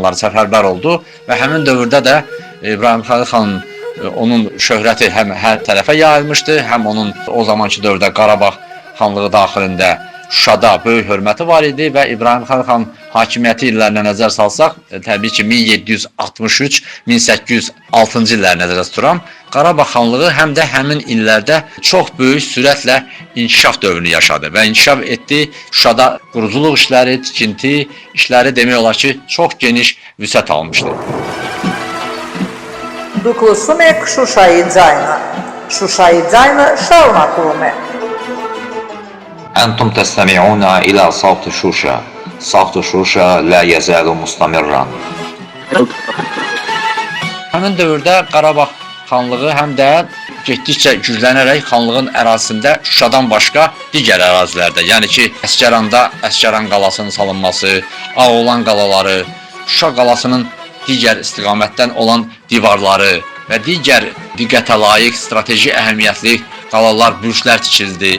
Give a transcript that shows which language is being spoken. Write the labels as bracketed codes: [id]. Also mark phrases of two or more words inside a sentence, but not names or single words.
[az] Azərbaycanlıları səfərbər oldu və həmin dövrdə də İbrahim Xəlil xanın onun şöhrəti həm hər tərəfə yayılmışdı, həm onun o zamanki dövrdə Qarabağ xanlığı daxilində Şuşada böyük hörməti var idi və İbrahim xan hakimiyyəti illərinə nəzər salsaq, təbii ki 1763-1806-cı illəri nəzərdə tuturam, Qarabağ xanlığı həm də həmin illərdə çox böyük sürətlə inkişaf dövrünü yaşadı və inkişaf etdi. Şuşada quruculuq işləri, tikinti işləri demək olar ki, çox geniş vüsət almışdı. Duklusume k Şuşayı Cayna, Şuşayı Cayna Şavnakume. [ar] أنتم تستمعون إلى صوت شوشة. صوت شوشة لا يزال مستمرا. [az] Həmin dövrdə Qarabağ xanlığı həm də getdikcə güclənərək xanlığın ərazisində Şuşadan başqa digər ərazilərdə, yəni ki, Əsgəranda Əsgəran qalasının salınması, Ağoğlan qalaları, Şuşa qalasının digər istiqamətdən olan divarları və digər diqqətə layiq strateji əhəmiyyətli qalalar, bürclər tikildi.